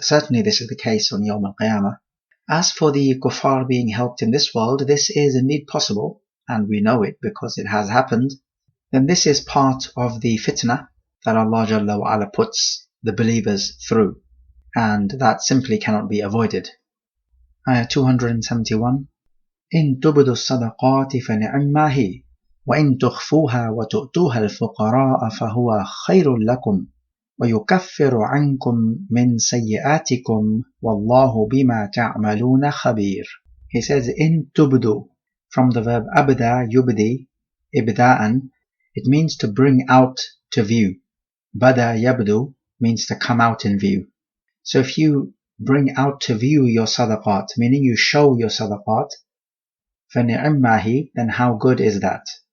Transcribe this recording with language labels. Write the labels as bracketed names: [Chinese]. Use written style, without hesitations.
[English] Certainly this is the case on Yawm al-Qiyamah. As for the kuffar being helped in this world, this is indeed possible, and we know it because it has happened. Then this is part of the fitna that Allah Jalla wa Ala puts the believers through, and that simply cannot be avoided. Ayah 271. [Arabic] إن تبدوا الصدقات فنعما هي وإن تخفوها وتؤتوها الفقراء فهو خير لكم ويكفر عنكم من سيئاتكم والله بما تعملون خبير. [English] He says [Arabic] إن تبدوا, [English] from the verb abda yubdi, ibda'an. It means to bring out to view. Bada yabdu means to come out in view. So if you bring out to view your sadaqat, meaning you show your sadaqat, فَنِعِمَّهِ, then how good is that?